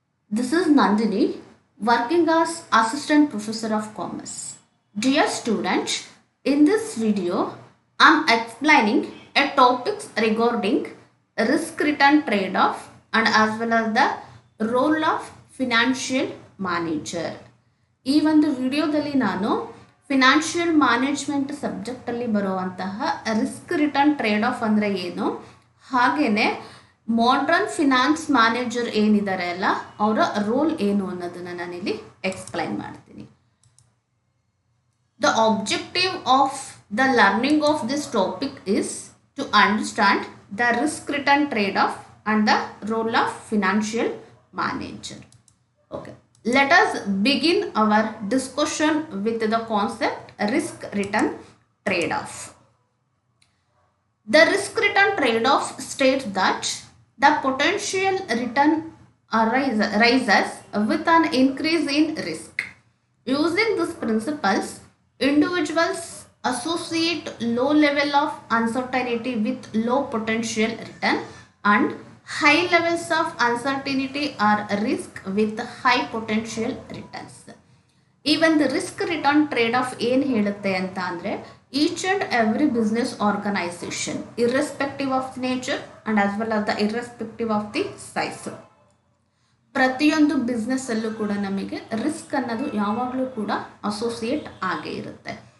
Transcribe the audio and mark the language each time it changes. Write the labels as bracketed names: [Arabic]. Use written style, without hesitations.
[English] This is Nandini, working as Assistant Professor of Commerce. Dear students, in this video, I am explaining a topics regarding risk return trade-off and as well as the role of financial manager. [Kannada] ಈ ಒಂದು ವಿಡಿಯೋದಲ್ಲಿ ನಾನು financial management ಸಬ್ಜೆಕ್ಟಲ್ಲಿ ಬರುವಂತಹ risk return trade of ಅಂದರೆ ಏನು, ಹಾಗೆಯೇ modern finance manager ಏನಿದ್ದಾರೆ ಅಲ್ಲ ಅವರ ರೋಲ್ ಏನು ಅನ್ನೋದನ್ನು ನಾನಿಲ್ಲಿ ಎಕ್ಸ್ಪ್ಲೈನ್ ಮಾಡ್ತೀನಿ. [English] The objective of the learning of this topic is to understand the risk return trade-off and the role of financial manager. Okay, let us begin our discussion with the concept risk return trade-off. The risk return trade-off states that the potential return rises with an increase in risk. Using these principles, individuals associate low level of uncertainty with low potential return and high levels of uncertainty or risk with high potential returns. Even the risk return trade-off [Kannada] ಏನು ಹೇಳುತ್ತೆ ಅಂತ ಅಂದರೆ [English] each and every business organization irrespective of the nature and as well as the irrespective of the size, [Kannada] ಪ್ರತಿಯೊಂದು ಬಿಸ್ನೆಸ್ಸಲ್ಲೂ ಕೂಡ ನಮಗೆ risk ಅನ್ನೋದು ಯಾವಾಗಲೂ ಕೂಡ ಅಸೋಸಿಯೇಟ್ ಆಗೇ ಇರುತ್ತೆ.